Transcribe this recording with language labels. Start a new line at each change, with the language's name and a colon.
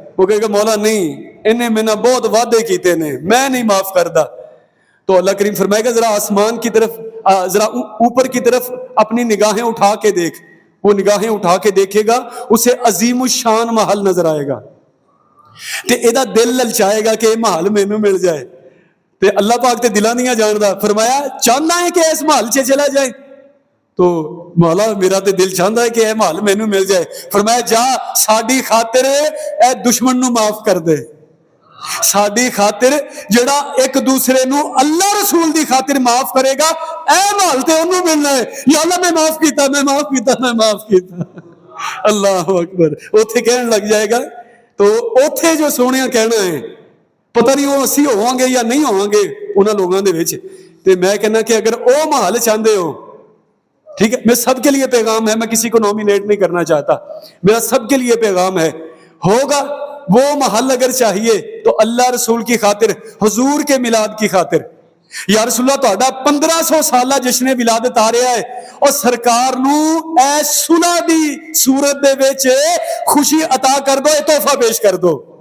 Urdu: وہ کہے گا مولا نہیں, انہیں میں نے بہت وعدے
Punjabi: کیتے نے, میں نہیں معاف کردا.
Urdu: تو اللہ کریم فرمائے گا ذرا آسمان کی طرف, ذرا اوپر کی طرف اپنی نگاہیں اٹھا کے دیکھ. وہ نگاہیں اٹھا کے دیکھے گا, اسے عظیم الشان محل نظر آئے گا.
Punjabi: تے ایدا دل للچائے گا کہ یہ محل مینوں مل جائے. تے اللہ پاک تے دلاں دیاں جاندا, فرمایا چاہنا ہے کہ اس محل چ چلا جائے. تو مولا میرا تے دل چاہتا ہے کہ اے محل مینوں مل جائے. فرمایا جا ساڈی خاطر اے دشمن نو معاف کر دے. ساڈی خاطر جڑا ایک دوسرے نو اللہ رسول دی خاطر معاف کرے گا, اے محل تے انہوں ملنا ہے. یا اللہ میں معاف کیتا, میں معاف کیتا, میں معاف کیتا. اللہ اکبر. اوتھے کہن لگ جائے گا. تو اوتھے جو سونیا کہنا ہے, پتہ نہیں وہ اسی ہوواں گے یا نہیں ہوواں گے انہاں لوگاں دے وچ. تے میں کہنا کہ اگر او محل چاہندے ہو, ٹھیک ہے,
Urdu: میں سب کے لیے پیغام ہے,
Punjabi: میں کسی کو نومینیٹ نہیں کرنا چاہتا, میرا سب کے لیے پیغام ہے, ہوگا وہ محل اگر چاہیے تو اللہ رسول کی خاطر, حضور کے میلاد کی خاطر. یا رسول اللہ تہاڈا 1500 سالہ جشن ولادت آ رہا ہے, اور سرکار نو اے صلح دی صورت دے وچ خوشی عطا کر دو, یہ تحفہ پیش کر دو.